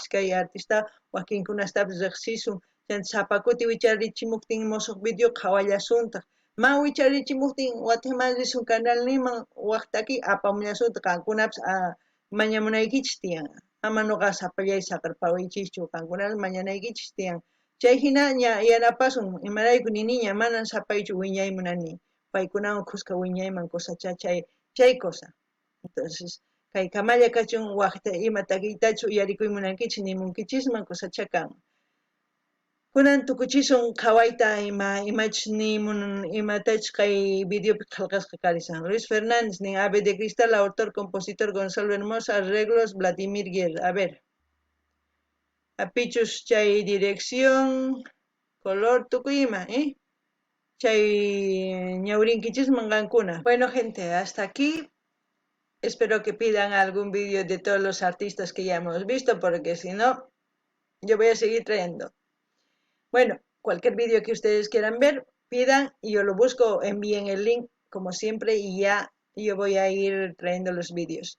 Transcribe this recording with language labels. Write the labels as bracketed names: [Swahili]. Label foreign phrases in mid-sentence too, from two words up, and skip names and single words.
[Quechua] kay artista wakinkunastapish riqsisun chanta sapakuti wicharichimuktin musuq video qhawallasuntaq ma wicharichimuktin Guatemala risun canal niman waqtaki apamullasuntaq qankunapish mañamunaykichis tiyan ama noqa sapallay saqarpawaychischu qankunapish mañanaykichis tiyan chay hina yanapasun imarayku niniña manan sapaychu wiñaymunani paykunawan kuska wiñayman kusacha chay cosa. Entonces kay kamalla kachun waqta ima takiytachu uyarikuymunankichis nimunkichisman kusacha kan kunan tukuchisun qhawayta imachus nimun imatachus kay videopi qillqasqa karisan Luis Fernández nin Ave de Cristal [Spanish] autor compositor [Quechua] Gonzalo Hermosa arreglos Vladimir Guerra. [Spanish] A ver [Quechua] apichus chay [Spanish] dirección color [Quechua] tukuyma chay ñawrinkichisman qankuna. [Spanish] Bueno gente, hasta aquí. Espero que pidan algún vídeo de todos los artistas que ya hemos visto, porque si no, yo voy a seguir trayendo. Bueno, cualquier vídeo que ustedes quieran ver, pidan y yo lo busco, envíen el link como siempre y ya yo voy a ir trayendo los vídeos.